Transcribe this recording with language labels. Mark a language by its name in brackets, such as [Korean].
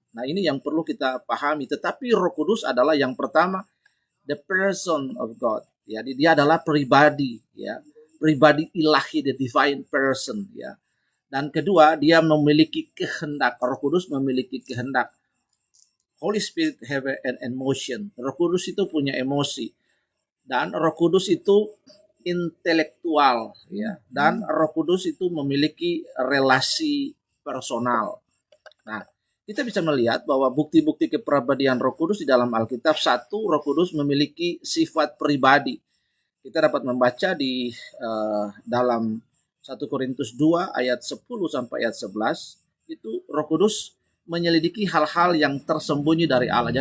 [Indonesian] Nah, ini yang perlu kita pahami. Tetapi Roh Kudus adalah yang pertama [English] the person of God. [Indonesian] Ya, dia adalah pribadi, ya, pribadi ilahi, [English] the divine person, [Indonesian] ya. Dan kedua, dia memiliki kehendak. Roh Kudus memiliki kehendak. [English] Holy Spirit have an emotion. [Indonesian] Roh Kudus itu punya emosi. Dan Roh Kudus itu intelektual, ya. Dan Roh Kudus itu memiliki relasi personal. Nah, kita bisa melihat bahwa bukti-bukti kepribadian Roh Kudus di dalam Alkitab. Satu, Roh Kudus memiliki sifat pribadi. Kita dapat membaca di dalam 1 Korintus 2 ayat 10 sampai ayat 11, itu Roh Kudus menyelidiki hal-hal yang tersembunyi dari Allah.